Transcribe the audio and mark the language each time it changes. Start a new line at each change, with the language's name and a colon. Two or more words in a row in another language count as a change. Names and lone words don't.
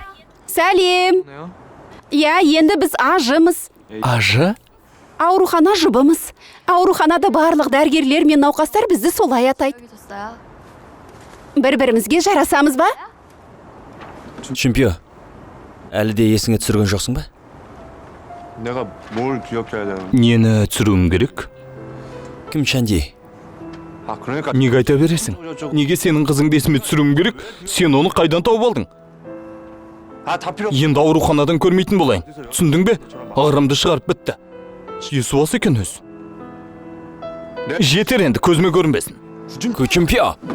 Kazakh: Сәлем. Я, енді біз ажымыз. Ажы? Аурухана жұбымыз. Ауруханада барлық дәргерлер мен науқастар бізді солай атайды. Бір-бірімізге жарасамыз ба? Чемпио, әлі де есіңе түсірген жоқсың ба?
Korean: 내가 뭘 기억해야 되는?
Kazakh: Нені түсіруім керек? Кім Чанди?
Korean: 아 그러니까
Kazakh: Неге айта бересің? Неге сенің қызыңды есіме түсіруім керек? Сен оны қайдан тауып алдың? 아다 필요. Енді ауруханадан көрмейтін болайын. Түсіндің бе? Ағырымды шығарып бітті. Есуас екен өз. Жетер енді, көзіме көрінбесін. Чемпио!